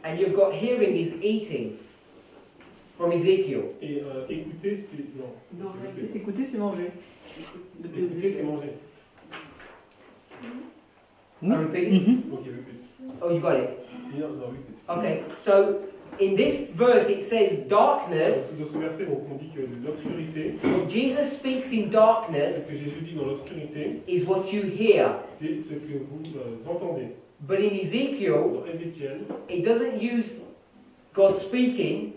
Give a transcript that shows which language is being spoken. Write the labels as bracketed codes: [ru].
[en] and you've got hearing is eating from Ezekiel. [fr] Et écouter, c'est... Non. Non, je répète. Écoutez, c'est manger. Écouter, c'est manger. [en] I repeat it? [fr] Ok, répète. [en] Oh, you got it. [fr] Non, répète. [en] Okay, so in this verse it says darkness. [fr] Dans ce verset, donc, on dit que l'obscurité, [en] What Jesus speaks in [fr] ce [en] darkness [fr] que Jésus dit dans l'obscurité, [en] is what you hear. [fr] c'est ce que vous entendez. [en] But in Ezekiel, [fr] Dans Ézéchiel, [en] it doesn't use God speaking.